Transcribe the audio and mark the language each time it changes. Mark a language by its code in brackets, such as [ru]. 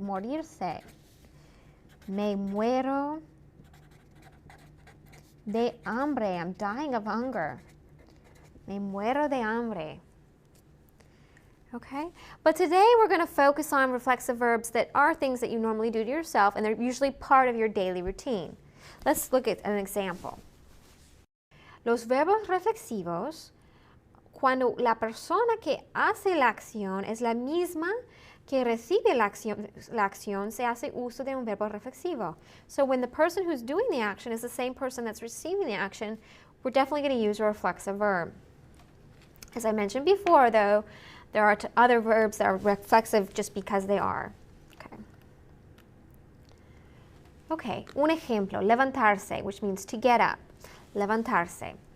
[es] Morirse. Me muero de hambre. [en] I'm dying of hunger. [es] Me muero de hambre. [en] Okay? But today we're going to focus on reflexive verbs that are things that you normally do to yourself, and they're usually part of your daily routine. Let's look at an example. [es] Los verbos reflexivos, cuando la persona que hace la acción es la misma que recibe la acción, se hace uso de un verbo reflexivo. [en] So when the person who's doing the action is the same person that's receiving the action, we're definitely going to use a reflexive verb. As I mentioned before, though, there are other verbs that are reflexive just because they are. Okay, [es] un ejemplo, [en] levantarse, which means to get up. Levantarse.